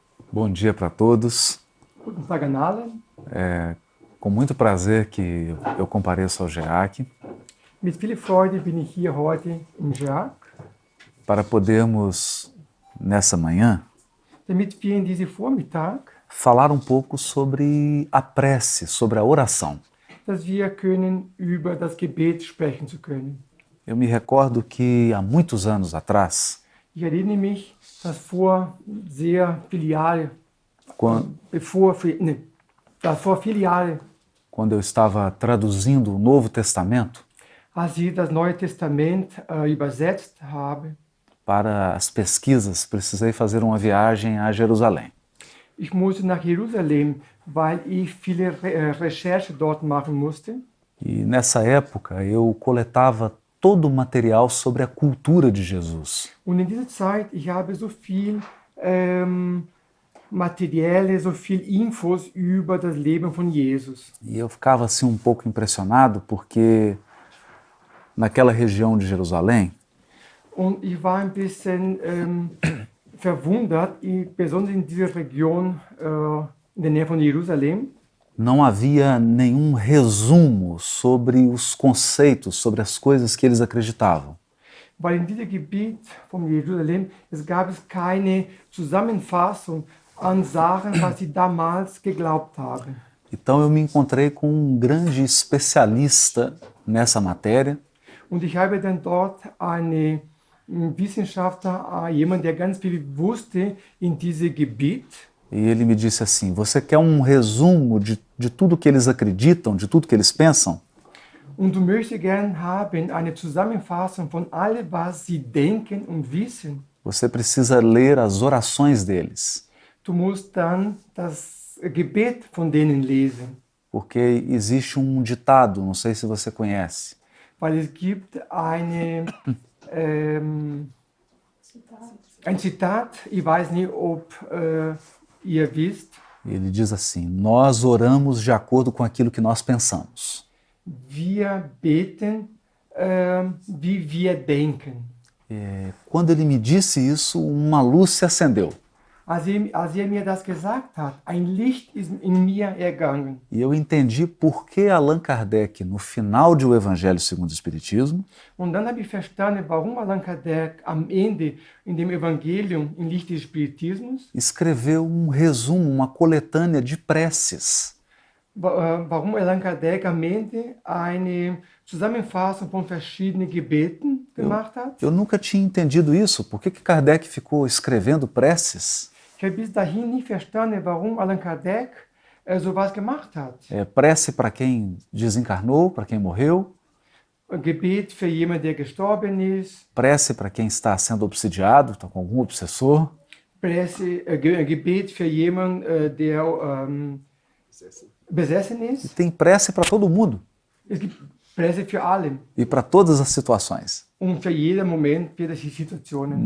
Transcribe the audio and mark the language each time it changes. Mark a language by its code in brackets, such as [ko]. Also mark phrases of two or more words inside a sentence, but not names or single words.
[pt] Bom dia para todos. [de] Guten Tag an alle. [pt] Com muito prazer que eu compareço ao GEAC [de] Mit viel Freude bin ich hier heute im GEAC, [pt] para podermos, nessa manhã, [de] damit wir in diesem Vormittag, [pt] falar um pouco sobre a prece, sobre a oração. [de] dass wir können über das Gebet sprechen zu können. [pt] Eu me recordo que há muitos anos atrás, [de] Ich erinnere mich, dass vor sehr viele Jahre, [pt] quando [de] dass vor viele Jahre, [pt] eu estava traduzindo o Novo Testamento [de] als ich das Neue Testament übersetzt habe, [pt] para as pesquisas, precisei fazer uma viagem a Jerusalém. [de] ich musste nach Jerusalem, weil ich viele Recherche dort machen musste. [pt] E nessa época eu coletava todo o material sobre a cultura de Jesus. [de] Und in dieser Zeit, ich habe so viel Materielle, so viel Infos über das Leben von Jesus. [pt] E eu ficava assim um pouco impressionado porque naquela região de Jerusalém [de] Und ich war ein bisschen verwundert, besonders in dieser Region in der Nähe von Jerusalem. [pt] não havia nenhum resumo sobre os conceitos, sobre as coisas que eles acreditavam. [de] Weil in diesem Gebiet von Jerusalem, es gab es keine Zusammenfassung an Sachen, was sie damals geglaubt haben. [pt] Então eu me encontrei com um grande especialista nessa matéria, [de] Und ich habe dann dort einen Wissenschaftler, jemand, der ganz viel wusste in diesem Gebiet. [pt] e ele me disse assim: você quer um resumo de tudo que eles acreditam, de tudo que eles pensam? [de] Und du möchtest gern haben eine Zusammenfassung von allem, was sie denken und wissen. [pt] Você precisa ler as orações deles, [de] Du musst dann das Gebet von denen lesen, [pt] porque existe um ditado, não sei se você conhece, [de] weil es gibt ein Zitat, ich weiß nicht, ob ihr wisst, [pt] ele diz assim: nós oramos de acordo com aquilo que nós pensamos. [de] wir beten, wie wir denken. [pt] Quando ele me disse isso, uma luz se acendeu. [de] Als er mir das gesagt hat, ein Licht ist in mir ergangen. [pt] E eu entendi por que Allan Kardec, no final de O Evangelho segundo o Espiritismo, [de] Und dann habe ich verstanden, warum Allan Kardec am Ende in dem Evangelium im Licht des Spiritismus, [pt] escreveu um resumo, uma coletânea de preces. [de] warum Allan Kardec am Ende eine Zusammenfassung von verschiedenen Gebeten gemacht hat. [pt] Eu nunca tinha entendido isso. Por que Kardec ficou escrevendo preces? [de] Ich habe bis dahin nie verstanden, warum Allan Kardec sowas gemacht hat. [pt] Prece para quem desencarnou, para quem morreu, [de] Ein Gebet für jemanden, der gestorben ist, [pt] prece para quem está sendo obsidiado, está com algum obsessor, [de] Gebet für jemanden, der besessen [pt] e [de] ist. [pt] tem prece para todo mundo [de] Es gibt Presse für alle [pt] e para todas as situações. [de] und für jeden Moment, für die Situationen.